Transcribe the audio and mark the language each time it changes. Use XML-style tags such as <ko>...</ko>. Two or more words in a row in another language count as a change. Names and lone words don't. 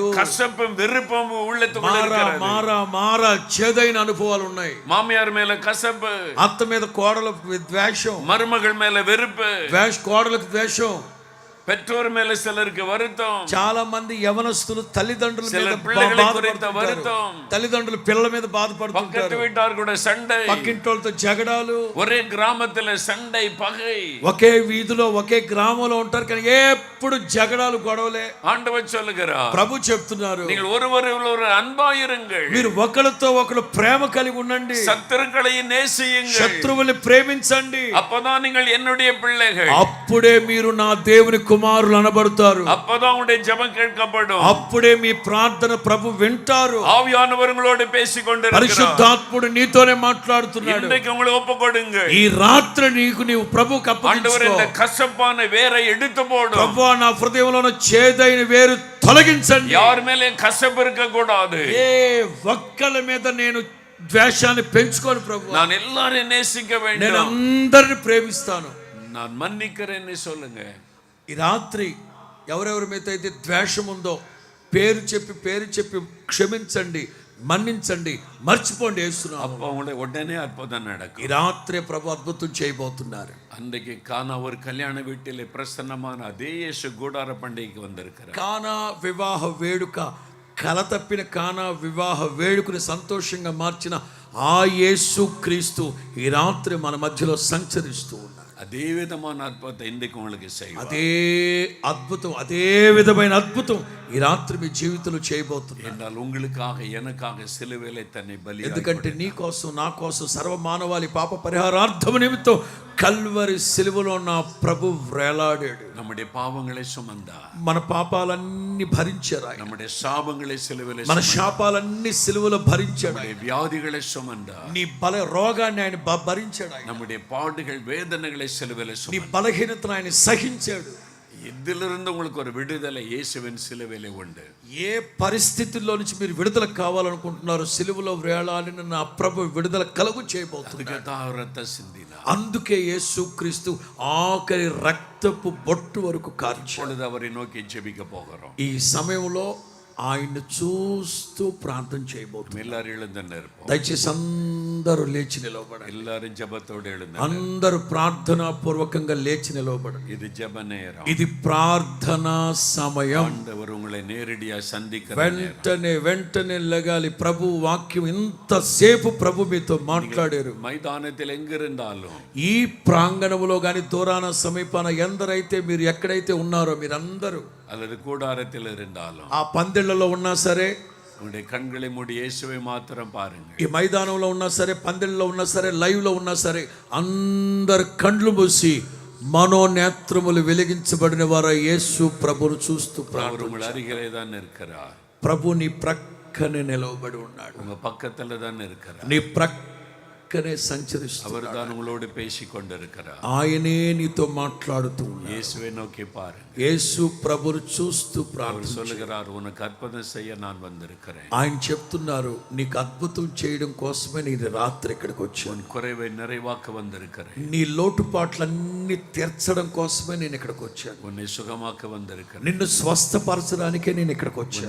<ta>கசப்பும் வெறுப்பும் உள்ளத்துக்குள்ள</ta> <te>మారా</te> <ta>இருக்கிறது.</ta> <te>మారా మారా చేదైన అనుభవాలు ఉన్నాయి.</te> <ta>மாமியார் மேல கசப்பு,</ta> <te>అత్త మీద కోడలకు ద్వేషం,</te> <ta>மருமகள் மேல வெறுப்பு,</ta> <te>కోడలకు ద్వేషం.</te> <ta>பெற்றோர் மேல சிலருக்கு வருத்தம்.</ta> <te>చాలా మంది యవనస్తులు తల్లిదండ్రుల మీద</te> <ta>சிலர் பிள்ளைகளை குறித்த</ta> <te>బాధపడుతుంటారు.</te> <ta>வருத்தம்.</ta> <te>తల్లిదండ్రులు పిల్లల మీద</te> <ta>பக்கத்து</ta> <te>బాధపడుతుంటారు.</te> <ta>வீட்டார் கூட சண்டை.</ta> <te>పక్కింటోళ్ళతో జగడాలు.</te> <ta>ஒரே கிராமத்துல சண்டை பகை.</ta> <te>ఒకే వీధిలో ఒకే గ్రామంలో ఉంటారు కానీ ఎప్పుడు జగడాలు గొడవలే.</te> <ta>ஆண்டவர் சொல்லுகிறார்,</ta> <te>ప్రభు చెప్తున్నారు,</te> <ta>நீங்கள் ஒருவர் அன்பாயிருங்கள்.</ta> <te>మీరు ఒకరితో ఒకరు ప్రేమ కలిగి ఉండండి.</te> <ta>சத்துருக்களை நேசியுங்கள்.</ta> <te>శత్రువుల్ని ప్రేమించండి.</te> <ta>அப்பதான் நீங்கள் என்னுடைய பிள்ளைகள்.</ta> <te>అప్పుడే మీరు నా దేవుని కుమారులు అనబడతారు.</te> <ta>அப்பதான் உங்களுடைய ஜெபம் கேட்கப்படும்.</ta> <te>అప్పుడే మీ ప్రార్థన ప్రభు వింటారు.</te> <ta>ஆவியானவர் உங்களோடு பேசிக் கொண்டிருக்கிறார்.</ta> <te>పరిశుద్ధాత్ముడు నీతోనే మాట్లాడుతున్నాడు.</te> <ta>இன்றைக்கு உங்களை ஒப்புக்கொடுங்க.</ta> <te>ఈ రాత్రి నీవు ప్రభువుకు</te> <ta>ஆண்டவர்</ta> <te>అప్పగించుకో.</te> <ta>இந்த கசப்பான வேரை எடுத்து போடும்.</ta> <te>ప్రభువా నా హృదయంలో ఉన్న చేదైన వేరు తొలగించండి.</te> <ta>யார் மேலே கசப்பு இருக்க கூடாது.</ta> <te>ఏ ఒక్కల మీద నేను ద్వేషాన్ని పెంచుకోను ప్రభువా.</te> <ta>நான் எல்லாரையும் நேசிக்க</ta> <te>నేను</te> <ta>வேண்டும்.</ta> <te>అందరిని ప్రేమిస్తాను.</te> <ta>நான் மன்னிக்கிறேன்னு சொல்லுங்க.</ta> <te>ఈ రాత్రి ఎవరెవరి మీద అయితే ద్వేషం ఉందో పేరు చెప్పి క్షమించండి, మన్నించండి, మర్చిపోండి యేసునామములో.</te> <ta>அப்ப உங்களை உடனே அற்புதம்</ta> <te>ఈ</te> <ta>நடக்கும்.</ta> <te>రాత్రి ప్రభు అద్భుతం చేయబోతున్నారు.</te> <ta>அன்றைக்கு கானா ஒரு கல்யாண வீட்டிலே பிரசன்னமான அதே இயேசு கூடார பண்டிகைக்கு வந்திருக்கிறார்.</ta> <te>కానా వివాహ వేడుక, కలతప్పిన కానా వివాహ వేడుకని సంతోషంగా మార్చిన ఆ యేసు క్రీస్తు ఈ రాత్రి మన మధ్యలో సంచరిస్తూ ఉన్నారు.</te> <ta>அதே விதமான அற்புதத்தை இன்றைக்கு உங்களுக்கு செய்வார்.</ta> <te>అదే అద్భుతం, అదే విధమైన అద్భుతం ఈ రాత్రి మీ జీవితంలో చేయబోతున్నారు.</te> <ta>என்றால் உங்களுக்காக எனக்காக சிலுவையிலே தன்னை பலியாக்கி,</ta> <te>ఎందుకంటే నీ కోసం నా కోసం సర్వ మానవాళి పాప పరిహారార్థం నిమిత్తం కల్వరి సిలువలో నా ప్రభు వేలాడాడు.</te> <ta>நம்முடைய பாவங்களை சுமந்தார்.</ta> <te>మన పాపాలన్నీ భరించారు ఆయన.</te> <ta>நம்முடைய சாபங்களை சிலுவையிலே</ta> <te>మన</te> <ta>சுமந்தார்.</ta> <te>శాపాలన్నీ సిలువలో భరించాడు ఆయన.</te> <ta>நம்முடைய வியாதிகளை சுமந்தார்.</ta> <te>నీ రోగాన్ని ఆయన భరించాడు ఆయన.</te> <ta>நம்முடைய பாடுகள் வேதனைகளை சிலுவையிலே</ta> <te>నీ</te> <ta>சுமந்தார்.</ta> <te>బలహీనతను ఆయన సహించాడు.</te> <ta>இதிலிருந்து உங்களுக்கு ஒரு விடுதலை இயேசுவின் சிலுவையிலே உண்டு.</ta> <te>ఏ పరిస్థితుల్లో నుంచి మీరు విడుదల కావాలనుకుంటున్నారు, సిలువలో వేలాడిన నా ప్రభు విడుదల కలుగు చేయబోతున్నారు.</te> <ta>அதுக்கு ரத்த சிந்தினார்.</ta> <te>అందుకే యేసుక్రీస్తు ఆఖరి రక్తపు బొట్టు వరకు కార్చాడు.</te> <ta>இப்பொழுது அவரை நோக்கி ஜெபிக்க போகிறோம்.</ta> <te>ఈ సమయంలో ఆయన్ని చూస్తూ ప్రార్థన చేయబోతున్నాం.</te> <ta>எல்லாரும் எழுந்து நிற்போம்.</ta> <te>దయచేసి అందరూ లేచి నిలవబడండి.</te> <ta>எல்லாரும் ஜெபத்தோடு எழுந்து.</ta> <te>అందరూ ప్రార్థనా పూర్వకంగా లేచి నిలవబడండి.</te> <ta>இது ஜெப நேரம்.</ta> <te>ఇది ప్రార్థనా సమయం.</te> <ta>ஆண்டவர் உங்களை நேரடியா சந்திக்கிற</ta> <te>వెంటనే లగాలి. ప్రభు వాక్యం ఇంతసేపు ప్రభు మీతో మాట్లాడారు.</te> <ta>మైదానத்தில் எங்கிருந்தாலும்,</ta> <te>ఈ ప్రాంగణములో గాని దూరాన సమీపాన ఎందరైతే మీరు ఎక్కడైతే ఉన్నారో మీరందరూ,</te> <ta>அல்லது கூடாரத்தில் இருந்தாலும்,</ta> <te>ఆ పందిళ్లలో ఉన్నా సరే,</te> <ta>உங்களுடைய கண்களை மூடி இயேசுவை மாத்திரம் பாருங்க.</ta> <te>ఈ మైదానంలో ఉన్నా సరే, పందిళ్ళలో ఉన్నా సరే, లైవ్ లో ఉన్నా సరే, అందరు కండ్లు మూసి మనోనేత్రములు వెలిగించబడిన వారు యేసు ప్రభును చూస్తూ</te> <ta>அவர் உங்கள் அருகிலே தான் இருக்கிறார்.</ta> <te>ప్రభు నీ ప్రక్కనే నిలవబడి ఉన్నాడు.</te> <ta>உங்க பக்கத்துல தான் இருக்கிறார்.</ta> <te>నీ ప్రక్క ప్రక్కనే సంచరిస్తూ</te> <ta>அவர் தான் உங்களோடு பேசிக் கொண்டிருக்கிறார்.</ta> <te>ఆయనే నీతో మాట్లాడుతూ ఉన్నాడు.</te> <ta>இயேசுவை நோக்கி பாருங்க.</ta> <te>యేసు ప్రభువును చూస్తూ</te> <ta>அவர்</ta> <te>ప్రార్థన.</te> <ta>சொல்லுகிறார், உனக்கு அற்புதம் செய்ய நான் வந்திருக்கிறேன்.</ta> <te>ఆయన చెప్తున్నారు, నీకు అద్భుతం చేయడం కోసమే నేను రాత్రి ఇక్కడికి వచ్చాను.</te> <ta>உன் குறைவை நிறைவாக்க வந்திருக்கிறேன்.</ta> <te>నీ లోటుపాట్లన్నీ తీర్చడం కోసమే నేను ఇక్కడికి వచ్చాను.</te> <ta>உன்னை சுகமாக்க வந்திருக்கிறேன்.</ta> <te>నిన్ను స్వస్థపరచడానికే నేను ఇక్కడికి వచ్చాను.</te>